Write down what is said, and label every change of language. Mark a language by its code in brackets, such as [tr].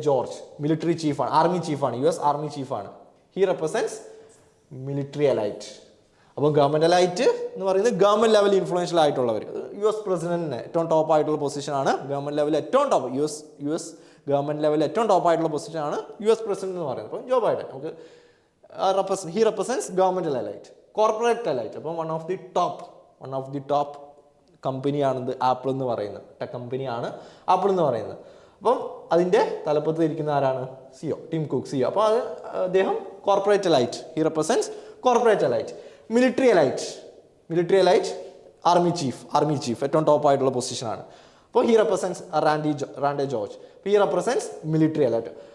[ml] George, military chief ആണ്, army ചീഫാണ്, US army ചീഫാണ്. [en] He represents military elite. [ml] അപ്പോൾ government elite എന്ന് പറയുന്നത് ഗവൺമെൻറ് ലെവലിൽ ഇൻഫ്ലുവൻഷ്യൽ ആയിട്ടുള്ളവർ. US പ്രസിഡന്റിന് ഏറ്റവും ടോപ്പ് ആയിട്ടുള്ള പൊസിഷനാണ്. ഗവൺമെൻറ് ലെവലിൽ ഏറ്റവും ടോപ്പ് US ഗവൺമെൻറ് ലെവലിൽ ഏറ്റവും ടോപ്പ് ആയിട്ടുള്ള പൊസിഷനാണ് US പ്രസിഡന്റ് എന്ന് പറയുന്നത്. അപ്പം [en] Joe Biden [ml] നമുക്ക് [en] he represents governmental elite. Corporate elite, അപ്പം one of the top [ml] കമ്പനിയാണിത് apple എന്ന് പറയുന്നത്. ടെക് കമ്പനിയാണ് ആപ്പിൾ എന്ന് പറയുന്നത്. അപ്പം അതിൻ്റെ തലപ്പത്ത് ഇരിക്കുന്ന ആരാണ്? CEO, Tim cook CEO. അപ്പോൾ അത് അദ്ദേഹം [en] Corporate elite. He represents corporate elite. [ml] Military elite army chief ഏറ്റവും ടോപ്പ് ആയിട്ടുള്ള പൊസിഷനാണ്. അപ്പോൾ [en] He represents Randy George. He represents military elite.